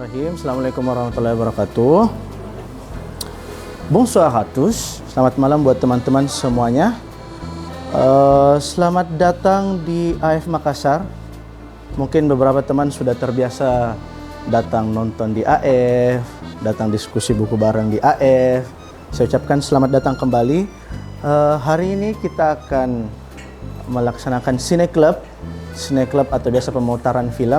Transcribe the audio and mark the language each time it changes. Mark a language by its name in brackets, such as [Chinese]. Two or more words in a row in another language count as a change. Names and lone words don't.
[Arabic] بسم الله الرحمن الرحيم. السلام عليكم ورحمة الله وبركاته. [French] Bonsoir à tous. [Indonesian] Selamat malam buat teman-teman semuanya. Selamat datang di AF Makassar. Mungkin beberapa teman sudah terbiasa datang nonton di AF, datang diskusi buku bareng di AF. Saya ucapkan selamat datang kembali. Hari ini kita akan melaksanakan Cine Club atau biasa pemutaran film.